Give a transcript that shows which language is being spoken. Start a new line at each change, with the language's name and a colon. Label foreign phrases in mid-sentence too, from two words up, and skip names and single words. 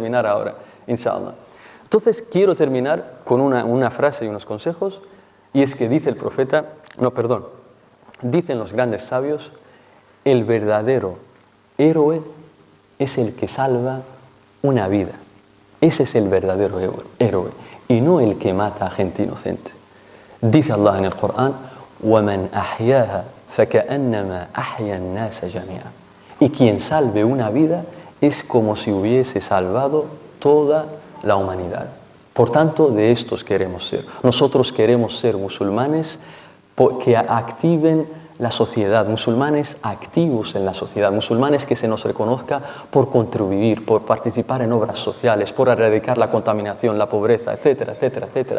Spanish: Entonces mejor terminar ahora, inshallah. Entonces quiero terminar con una frase y unos consejos, y es que dice el profeta, dicen los grandes sabios, el verdadero héroe es el que salva una vida. Ese es el verdadero héroe, y no el que mata a gente inocente. Dice Allah en el Corán,
Arabic: وَمَنْ أَحْيَاهَا فَكَأَنَّمَا أَحْيَا النَّاسَ جَمِيعًا.
Spanish: Y quien salve una vida es como si hubiese salvado toda la humanidad. Por tanto, de estos queremos ser. Nosotros queremos ser musulmanes que activen la sociedad, musulmanes activos en la sociedad, musulmanes que se nos reconozca por contribuir, por participar en obras sociales, por erradicar la contaminación, la pobreza, etcétera, etcétera, etcétera.